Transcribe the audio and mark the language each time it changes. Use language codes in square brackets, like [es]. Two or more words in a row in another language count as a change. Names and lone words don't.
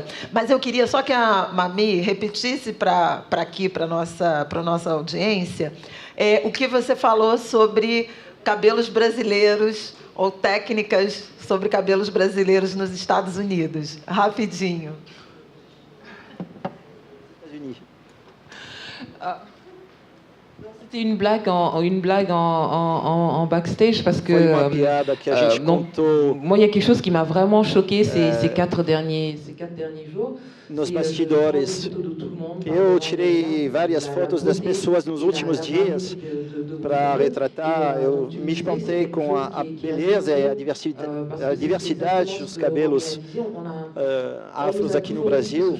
[pt] Mas eu queria só que a Mami repetisse para a nossa audiência o que você falou sobre cabelos brasileiros ou técnicas sobre cabelos brasileiros nos Estados Unidos. Rapidinho. [fr] C'était une blague en backstage parce que moi il y a quelque chose qui m'a vraiment choqué ces quatre derniers jours. [pt] Nos bastidores, eu tirei várias fotos das pessoas nos últimos dias para retratar. Eu me espantei com a beleza e a diversidade dos cabelos afros aqui no Brasil.